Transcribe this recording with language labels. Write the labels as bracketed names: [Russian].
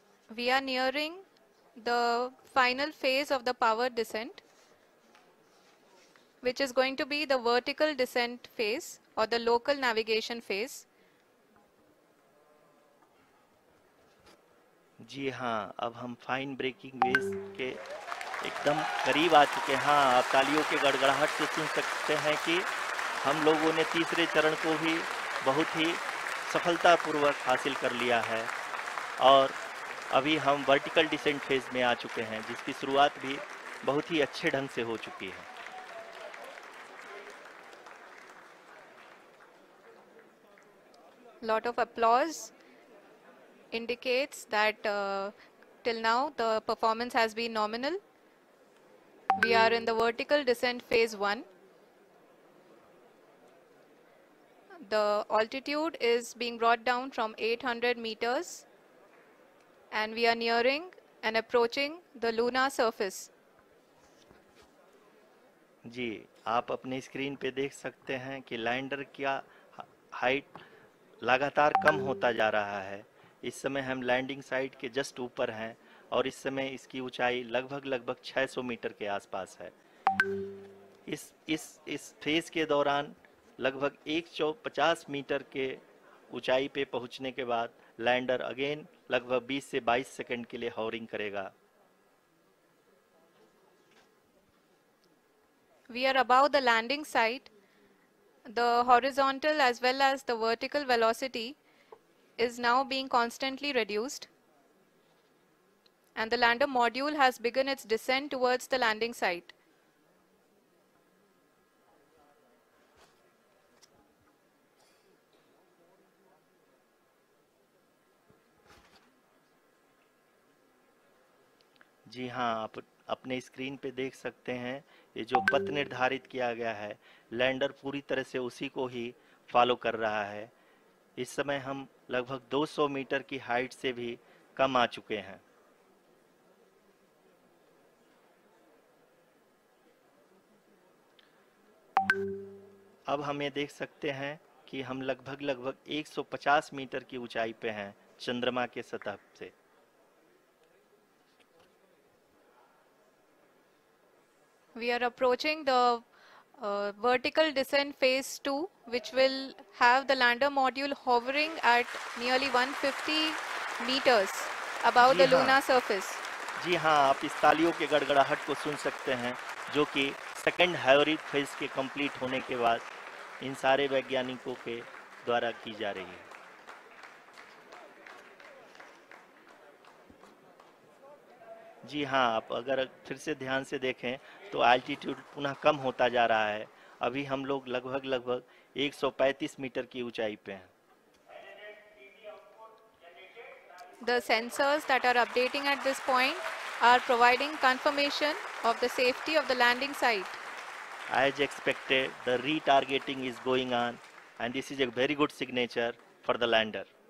[English] We are nearing the final phase of the power descent, which is going to be the vertical descent phase or the local navigation phase. [Hindi] जी हाँ, अब हम fine breaking waves के एकदम करीब आ चुके हैं। हाँ, आप तालियों के गड़गड़ाहट से सुन सकते हैं कि हम लोगों ने तीसरे चरण को भी बहुत ही सफलतापूर्वक हासिल कर लिया है और अभी हम वर्टिकल डिसेंट फेज में आ चुके हैं, जिसकी शुरुआत भी बहुत ही अच्छे ढंग से हो चुकी है। [English] Lot of applause indicates that till now the performance has been nominal. We are in the vertical descent phase 1. The altitude is being brought down from 800 meters and we are nearing and approaching the lunar surface. [Hindi] जी, आप अपने screen पे देख सकते हैं कि lander का height लगातार कम होता जा रहा है। इस समय हम लैंडिंग साइट के जस्ट ऊपर हैं और इस समय इसकी ऊंचाई लगभग 600 मीटर के आसपास है। इस फेज के दौरान लगभग 150 मीटर के ऊंचाई पे पहुंचने के बाद लैंडर अगेन लगभग 20 से 22 सेकंड के लिए हॉवरिंग करेगा। [English] We are above the landing site. The horizontal as well as the vertical velocity is now being constantly reduced. And the lander module has begun its descent towards the landing site. [Hindi] जी हाँ, आप अपने screen पे देख सकते हैं ये जो पथ निर्धारित किया गया है, लैंडर पूरी तरह से उसी को ही फॉलो कर रहा है। इस समय हम लगभग 200 मीटर की हाइट से भी कम आ चुके हैं। अब हम ये देख सकते हैं कि हम लगभग 150 मीटर की ऊंचाई पे हैं चंद्रमा के सतह से। [English] We are approaching the vertical descent phase 2, which will have the lander module hovering at nearly 150 meters above the lunar surface. [Hindi] जी हाँ, आप इस तालियों के गड़गड़ाहट को सुन सकते हैं, जो कि सेकंड हाइब्रिड फेज के कंप्लीट होने के बाद इन सारे वैज्ञानिकों के द्वारा की जा रही है। जी हाँ, आप अगर फिर से ध्यान से देखें तो एल्टीट्यूड पुनः कम होता जा रहा है। अभी हम लोग लगभग 135 मीटर की ऊंचाई पे हैं। [English] The sensors that are updating at this point are providing confirmation of the safety of the landing site. As expected, the retargeting is going on and this is a very good signature for the lander.